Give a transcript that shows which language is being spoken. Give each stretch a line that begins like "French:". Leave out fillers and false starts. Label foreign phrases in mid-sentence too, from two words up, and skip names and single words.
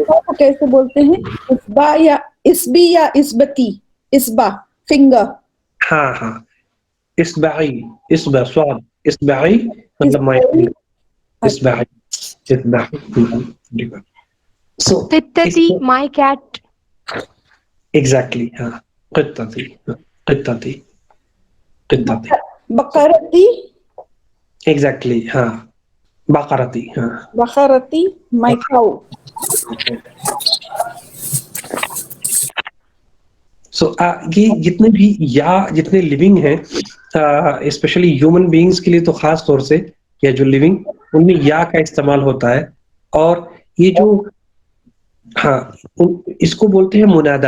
Hindi: इसबा कैसे बोलते हैं? इसबा या इसबी या इसबती?
Arabic: इसबा फिंगर।
Hindi: हाँ, इस्बा स्वाद, इस्बाई मतलब
English: my finger,
Hindi: इस्बाई। सो
Arabic: तित्तती,
English: my cat. एग्जैक्टली,
Arabic: हाँ, क़ित्तती, बकरती, एग्जैक्टली, हाँ, बकरती, हाँ, बकरती,
English: my cow.
Hindi: सो ये जितने भी या जितने लिविंग हैं, स्पेशली
English: human beings
Hindi: के लिए तो खास तौर से, या जो लिविंग, उनमें या का इस्तेमाल होता है। और ये जो, हाँ, इसको बोलते हैं मुनादा।